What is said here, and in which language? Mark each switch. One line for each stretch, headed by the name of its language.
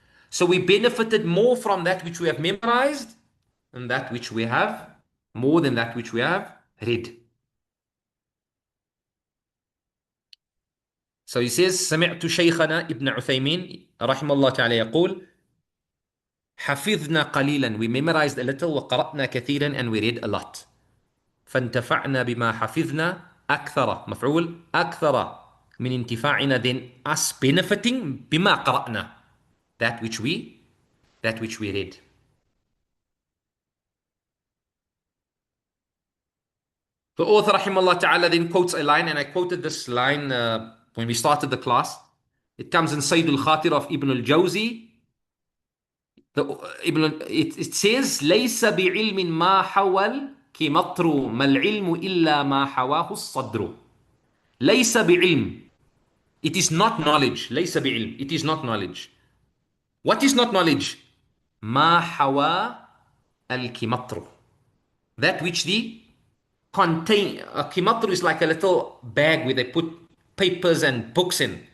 English: So we benefited more from that which we have memorized than that which we have, more than that which we have read. So he says,
Arabic: سمعت شيخنا ابن عثيمين رحمه الله تعالى يقول, حفظنا قليلا,
English: we memorized a little,
Arabic: وقرأنا كثيرا,
English: and we read a lot.
Arabic: فانتفعنا بما حفظنا أكثر, مفعول أكثر من انتفاعنا,
English: then us benefiting
Arabic: بما قرأنا,
English: that which we read. The author rahimahullah ta'ala then quotes a line, and I quoted this line when we started the class. It comes in Sayyid al-Khatir of Ibn al-Jawzi. It says,
Arabic: ليس بعلم ما حوى الكمطر ما العلم إلا ما حواه الصدر. ليس بعلم,
English: it is not knowledge. ليس بعلم, it is not knowledge. What is not knowledge?
Arabic: ما حوى الكمطر,
English: that which the contain. A kimatr is like a little bag where they put papers and books in.